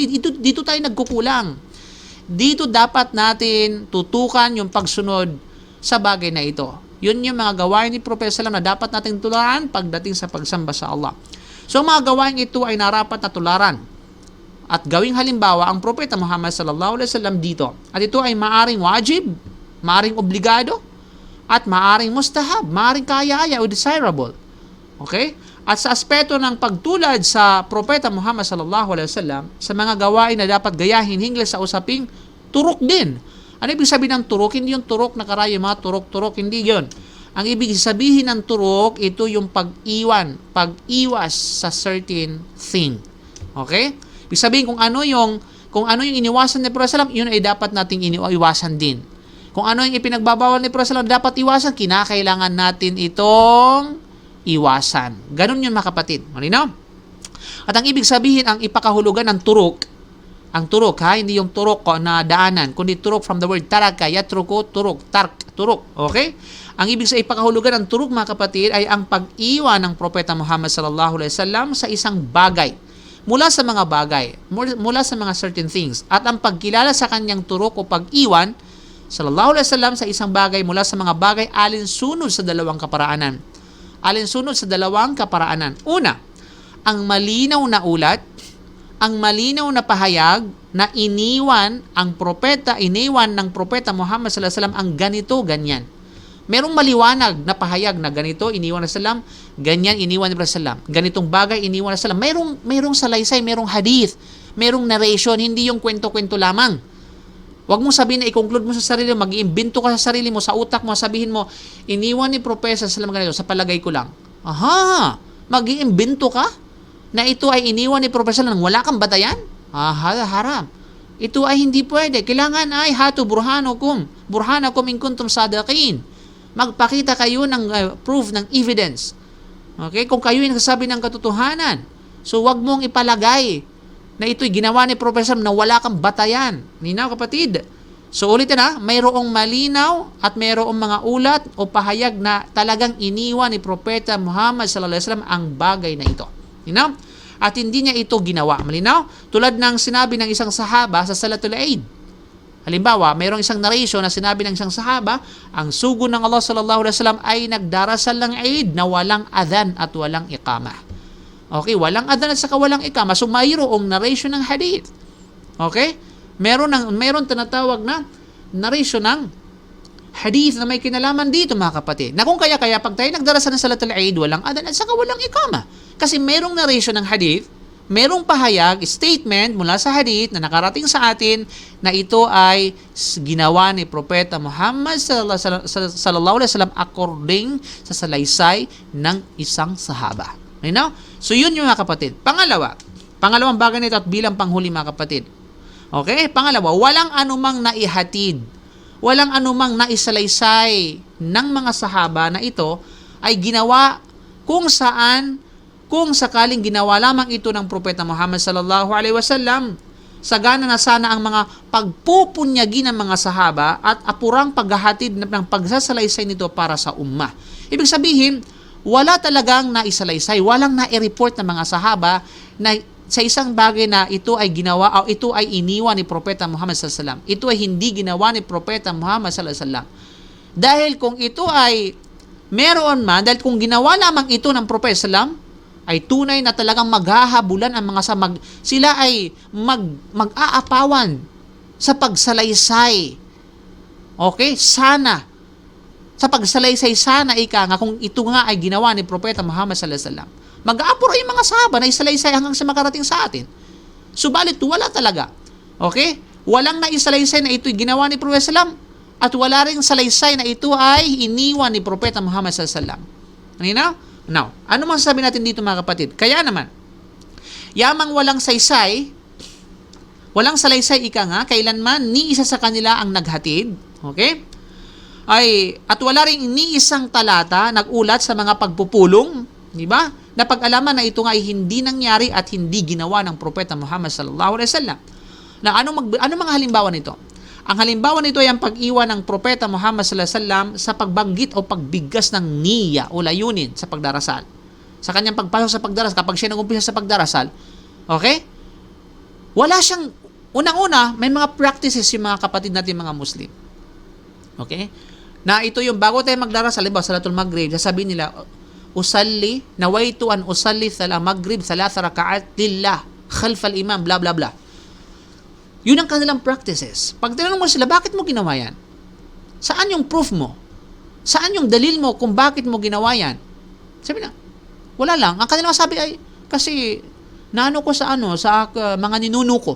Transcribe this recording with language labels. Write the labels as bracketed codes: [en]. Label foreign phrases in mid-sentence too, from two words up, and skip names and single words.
[tl] Dito tayo nagkukulang. Dito dapat natin tutukan yung pagsunod sa bagay na ito. Yun yung mga gawain ni Propeta Sallam na dapat nating tularan pagdating sa pagsamba sa Allah. So mga gawain ito ay narapat na tularan at gawing halimbawa ang Propeta Muhammad [ar] صلى الله عليه وسلم [tl] dito. At ito ay maaring wajib, maaring obligado, at maaring mustahab, maaring kaya-aya o desirable. Okay? At sa aspeto ng pagtulad sa Propeta Muhammad [ar] صلى الله عليه وسلم, [tl] sa mga gawain na dapat gayahin hinggil sa usaping turok din. Ano ibig sabihin ng turok? Hindi yung turok na karayo, mga turok-turok, hindi yon. Ang ibig sabihin ng turok, ito yung pag-iwas sa [en] certain thing. [tl] Okay? Ibig sabihin kung ano yung iniwasan ni Propeta [ar] صلى الله عليه وسلم, [tl] yun ay dapat nating iniwasan din. Kung ano yung ipinagbabawal ni Propeta [ar] صلى الله عليه وسلم [tl] dapat iwasan, kinakailangan natin itong iwasan. Ganun yun mga kapatid. Malinaw? At ang ibig sabihin, ang ipakahulugan ng turok, ang turok hindi yung turok na daanan, kundi turok [en] from the word [ar] ترك، يترك, [tl] turok, turok. Okay? Ang ibig sabihin, ipakahulugan ng turok mga kapatid ay ang pag-iwan ng Propeta Muhammad [ar] صلى الله عليه وسلم [tl] sa isang bagay. Mula sa mga bagay, mula sa mga [en] certain things. [tl] At ang pagkilala sa kanyang turok o pag-iwan [ar] صلى الله عليه وسلم [tl] sa isang bagay mula sa mga bagay alinsunod sa dalawang kaparaanan. Alinsunod sa dalawang kaparaanan. Una, ang malinaw na ulat, ang malinaw na pahayag na iniwan ng Propeta Muhammad [ar] صلى الله عليه وسلم [tl] ang ganito, ganyan. Merong maliwanag na pahayag na ganito, iniwan na sallam, ganyan, iniwan na sallam. Ganitong bagay, iniwan na sallam. Merong salaysay, merong hadith, merong narration, hindi yung kwento-kwento lamang. Huwag mong sabihin na i-conclude mo sa sarili mo, mag-iimbento ka sa sarili mo, sa utak mo, sabihin mo, iniwan ni Propeta sallam ganito, sa palagay ko lang. Aha, mag-iimbento ka? Na ito ay iniwan ni Propeta sallam, wala kang batayan? Haram. Ito ay hindi pwede. Kailangan ay [ar] هاتوا برهانكم إن كنتم صادقين. [tl] Magpakita kayo ng proof, ng evidence. Okay? Kung kayo ay nagsasabi ng katotohanan. So, wag mong ipalagay na ito'y ginawa ni Propeta na wala kang batayan. Ninaw kapatid. So, ulitin mayroong malinaw at mayroong mga ulat o pahayag na talagang iniwan ni Propeta Muhammad [ar] صلى الله عليه وسلم [tl] ang bagay na ito. Ninaw? At hindi niya ito ginawa. Malinaw? Tulad ng sinabi ng isang sahaba sa [ar] صلاة العيد. [tl] Halimbawa, mayroong isang narration na sinabi ng isang sahaba, ang sugo ng Allah [ar] صلى الله عليه وسلم [tl] ay nagdarasal ng Eid na walang adhan at walang iqamah. Okay, walang adhan at saka walang iqamah. So mayroong narration ng hadith. Okay? Meron tinatawag na narration ng hadith na may kinalaman dito mga kapatid. Na kung kaya pag tayo nagdarasal ng [ar] صلاة العيد, [tl] walang adhan at saka walang iqamah. Kasi merong narration ng hadith, merong pahayag, statement mula sa hadith na nakarating sa atin na ito ay ginawa ni Propeta Muhammad [ar] صلى الله عليه وسلم [tl] according sa salaysay ng isang sahaba. [en] You know? [tl] So yun yung mga kapatid. Pangalawang bagay nito at bilang panghuli mga kapatid. Okay? Pangalawa, walang anumang naihatid, walang anumang naisalaysay ng mga sahaba na ito ay ginawa kung sakaling ginawa lamang ito ng Propeta Muhammad [ar] صلى الله عليه وسلم, [tl] sagana na sana ang mga pagpupunyagi ng mga sahaba at apurang paghahatid ng pagsasalaysay nito para sa ummah. Ibig sabihin, wala talagang naisalaysay, walang nai-report ng mga sahaba na sa isang bagay na ito ay ginawa o ito ay iniwan ni Propeta Muhammad [ar] صلى الله عليه وسلم. [tl] Ito ay hindi ginawa ni Propeta Muhammad [ar] صلى الله عليه وسلم. [tl] Dahil kung ito ay meron man, dahil kung ginawa lamang ito ng Propeta [ar] صلى الله عليه وسلم, [tl] ay tunay na talagang maghahabulan ang mga sila ay mag-aapawan sa pagsalaysay. Okay? Sana. Sa pagsalaysay sana kung ito nga ay ginawa ni Propeta Muhammad [ar] صلى الله عليه وسلم. [tl] Mag-aapura yung mga sahaba na isalaysay hanggang sa makarating sa atin. Subalit wala talaga. Okay? Walang naisalaysay na ito'y ginawa ni Propeta [ar] صلى الله عليه وسلم [tl] at wala ring salaysay na ito ay iniwan ni Propeta Muhammad [ar] صلى الله عليه وسلم. [tl] Ano? Now, ano masasabi natin dito mga kapatid? Kaya naman, yamang walang salaysay kailanman ni isa sa kanila ang naghatid, okay? At wala ring ni isang talata nagulat sa mga pagpupulong, di ba? Na pag-alaman na ito nga ay hindi nangyari at hindi ginawa ng Propeta Muhammad [ar] صلى الله عليه وسلم. [tl] Na ano mga halimbawa nito? Ang halimbawa nito ay ang pag-iwan ng Propeta Muhammad [ar] صلى الله عليه وسلم [tl] sa pagbanggit o pagbigkas ng niya o layunin sa pagdarasal. Sa kanyang pagpasok sa pagdarasal, kapag siya nag-umpisa sa pagdarasal, okay? Wala siyang, unang-una, may mga practices yung mga kapatid natin mga Muslim. Okay? Na ito yung bago tayo magdarasal, halimbawa [ar] صلاة المغرب, [tl] sasabihin nila, [ar] أصلي، نويت أن أصلي صلاة المغرب، ثلاث ركعات لله، خلف الإمام, bla bla bla. [tl] Yun ang kanilang practices. Pag tinanong mo sila, bakit mo ginawa yan? Saan yung proof mo? Saan yung dalil mo kung bakit mo ginawa yan? Sabi na, wala lang. Ang kanilang sabi ay, kasi, naano ko sa mga ninuno ko.